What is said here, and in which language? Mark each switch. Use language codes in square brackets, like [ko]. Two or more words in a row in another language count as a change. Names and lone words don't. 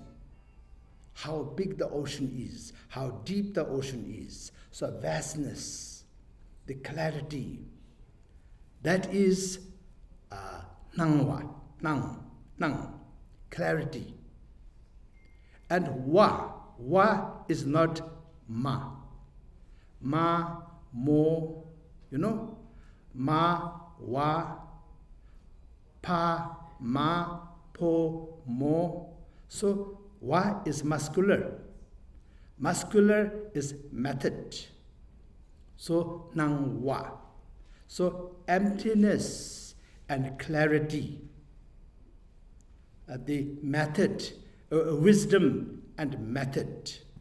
[en] How big the ocean is, how deep the ocean is. So vastness, the clarity, that is nangwa, nang, clarity. And wa is not ma. Ma, mo, ma, wa, pa, ma, po, mo. So wa is muscular. Muscular is method. So nang wa. So emptiness and clarity. The method, wisdom and method.